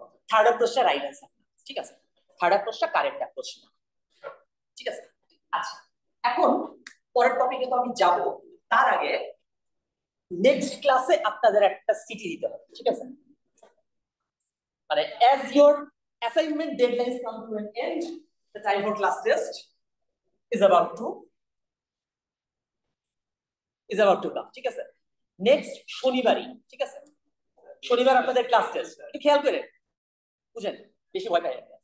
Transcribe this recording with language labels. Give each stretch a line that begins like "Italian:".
Bangla: Third অ্যাপ্রোচটা right answer. ঠিক আছে, third অ্যাপ্রোচটা correct approach না। ঠিক আছে, আচ্ছা, এখন পরের টপিকে তো আমি যাব, তার আগে নেক্সট ক্লাসে আপনাদের একটা সিটি দিতে হবে। ঠিক আছে, মানে
English: as your assignment deadlines come to an end, the time for class test is about to come.
Bangla: ঠিক আছে, নেক্সট শনিবারই। ঠিক আছে, শনিবার আপনাদের ক্লাস টেস্ট, একটু খেয়াল করে বুঝেন, বেশি ভয় পাই না।